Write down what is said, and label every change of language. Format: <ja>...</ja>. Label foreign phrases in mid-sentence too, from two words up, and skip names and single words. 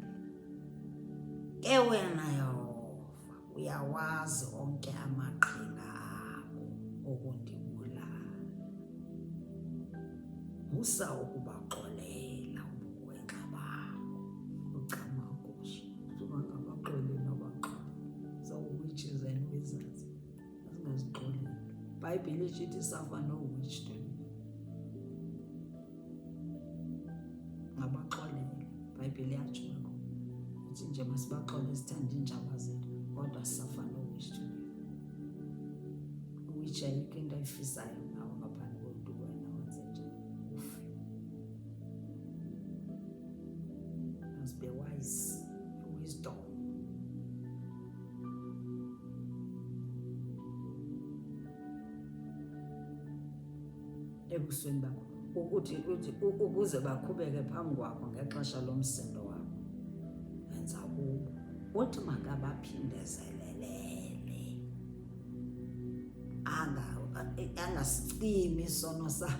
<xh>Ke wena Yehova uyawazi onke amaqhinga abo okundibulala. Musa ukubaxolela ubugwenxa babo. Ucamakusha ngabaxolela abaxola.</xh> <en>So witches and wizards azingazixoleli.</en> <xh>Ibhayibhile ithi</xh> <en>suffer no witch to live.</en> <xh>Ngabaxolela. Ibhayibhile yatsho ngakho. Uthi nje masibaxole sithanda iintshaba zethu, kodwa</xh> <en>suffer no witch to live.</en> <xh>Uwitch ayikho into ayifisayo nawe ngaphandle kokuthi wena wenze njani ufe.</xh> <en>Must be wise, wisdom.</en> <xh>Ebusweni bakho uthi ukuze baqhubeke phambi kwakho ngexesha lomsindo wakho, wenza kubo uthi makabaphindezelelele, angasicimi isono sabo.</xh>